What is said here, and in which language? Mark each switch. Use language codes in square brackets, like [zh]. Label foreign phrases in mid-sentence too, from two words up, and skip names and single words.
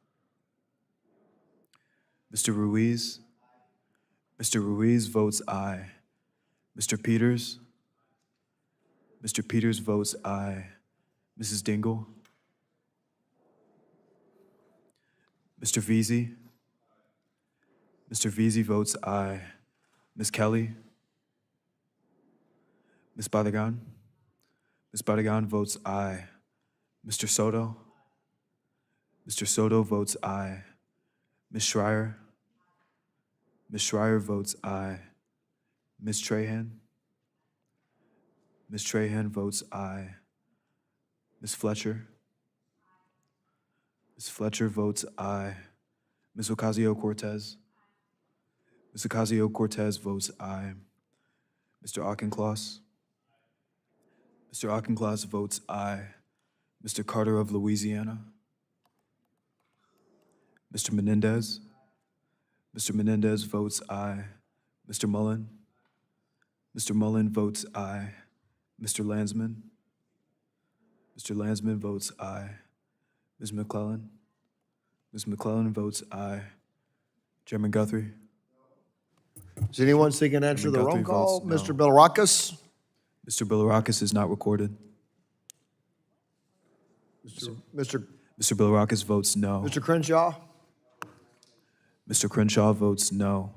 [en] Mr. Ruiz? Mr. Ruiz votes aye. Mr. Peters? Mr. Peters votes aye. Mrs. Dingle? Mr. Veazey? Mr. Veazey votes aye. Ms. Kelly? Ms. Badagan? Ms. Badagan votes aye. Mr. Soto? Mr. Soto votes aye. Ms. Schreier? Ms. Schreier votes aye. Ms. Trahan? Ms. Trahan votes aye. Ms. Fletcher? Ms. Fletcher votes aye. Ms. Ocasio-Cortez? Ms. Ocasio-Cortez votes aye. Mr. Auchincloss? Mr. Auchincloss votes aye. Mr. Carter of Louisiana? Mr. Menendez? Mr. Menendez votes aye. Mr. Mullen? Mr. Mullen votes aye. Mr. Landsman? Mr. Landsman votes aye. Ms. McClellan? Ms. McClellan votes aye. Chairman Guthrie? Is anyone seeking to answer the roll Guthrie call? votes no. Mr. Bilirakis? Mr. Bilirakis is not recorded. Mr. Mr. Bilirakis votes no. Mr. Crenshaw? Mr. Crenshaw votes no.